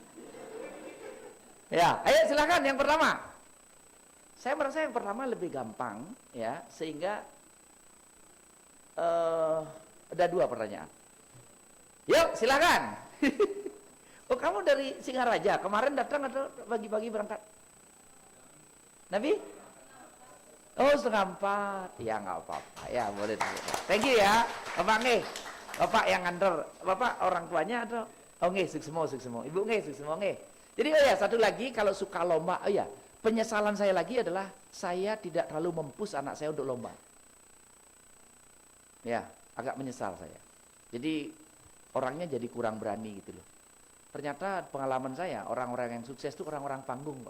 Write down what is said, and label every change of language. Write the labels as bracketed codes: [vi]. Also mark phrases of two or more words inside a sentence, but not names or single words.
[id] Ya, ayo silakan yang pertama. Saya merasa yang pertama lebih gampang ya, sehingga ada 2 pertanyaan. Yuk, silakan. Oh, kamu dari Singaraja. Kemarin datang atau pagi-pagi berangkat? Nabi? Oh, 3:30. Ya nggak apa-apa. Ya boleh. [en] Thank you [id] ya. Bapak nggih. Bapak yang nganter. Bapak orang tuanya atau? [ban] Oh nggih, suksemo. Ibu nggih, suksemo nggih. [id] Jadi satu lagi, kalau suka lomba, penyesalan saya lagi adalah saya tidak terlalu mempush anak saya untuk lomba. Ya, agak menyesal saya. Jadi orangnya jadi kurang berani gitu loh. Ternyata pengalaman saya, orang-orang yang sukses itu orang-orang panggung, Pak.